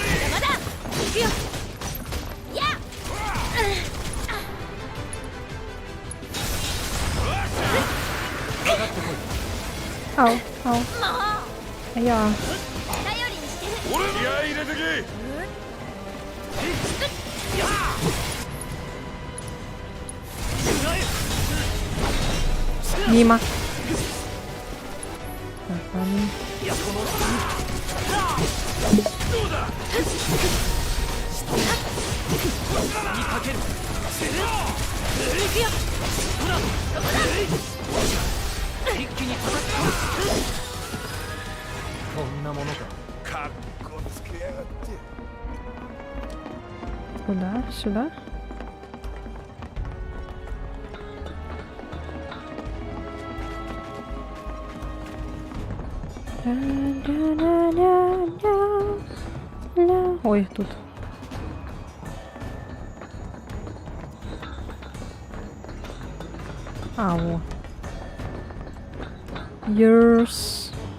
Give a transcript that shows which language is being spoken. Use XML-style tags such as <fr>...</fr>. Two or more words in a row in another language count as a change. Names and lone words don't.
<ja>邪魔だ。行くよ。やっ。</ja> <ru>Ау, ау.</ru> <ja>もう。</ja> <ru>А я.</ru> <ja>頼りにしてる。俺の気合い入れてけ。</ja> <ru>Мимо. Так, ладно.</ru> <ja>どうだ。かける。行くよ。一気に叩く。こんなものか。かっこつけやがって。</ja> <ru>Куда? Сюда? Ля-ля-ля-ля-ля. Ой, тут. А, во. Yours.</ru>